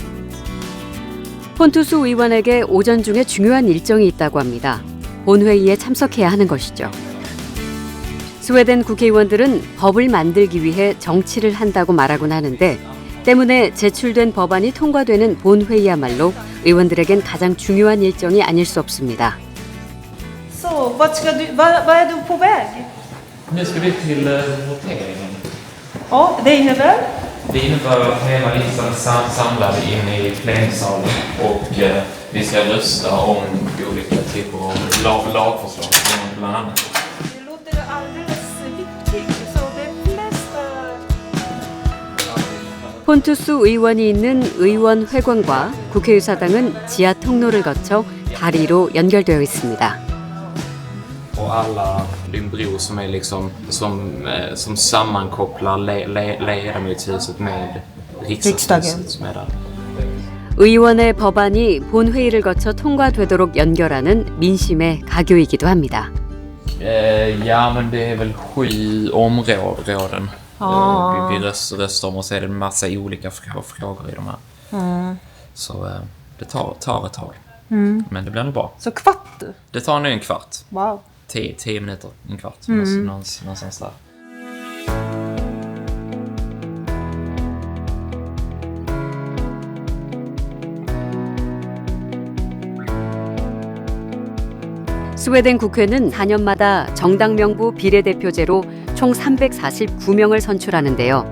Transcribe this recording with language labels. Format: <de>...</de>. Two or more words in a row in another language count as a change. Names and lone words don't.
<ko>폰투스 의원에게 오전 중에 중요한 일정이 있다고 합니다. 본회의에 참석해야 하는 것이죠. 스웨덴 국회의원들은 법을 만들기 위해 정치를 한다고 말하곤 하는데 때문에 제출된 법안이 통과되는 본회의야말로 의원들에겐 가장 중요한 일정이 아닐 수 없습니다.</ko> <sv>Så, vad är du på väg? Nu ska vi till voteringen. Ja, det innebär? Det innebär att hela riksdagen samlade in i plenisalen och vi ska rösta om olika typer av lagförslag bland annat. Det låter alldeles viktigt, så det flesta...</sv> <ko>폰투스 의원이 있는 의원 회관과 국회의사당은 지하 통로를 거쳐 다리로 연결되어 있습니다.</ko> <sv>Och alla bro som är liksom som sammankopplar ledamotshuset med riksdagshuset som är där.</sv> <ko>의원의 법안이 본회의를 거쳐 통과되도록 연결하는 민심의 가교이기도 합니다.</ko> <sv>Ja, men det är väl 7 områden. Vi röstar om och så är det en massa olika frågor i de här. Så det tar ett tag. Men det blir nog bra. Så kvart? Det tar nu en kvart. Wow. 10 minuter, en kvart. Någonstans där.</sv> <ko>스웨덴 국회는 4년마다 정당 명부 비례대표제로 총 349명을 선출하는데요.</ko>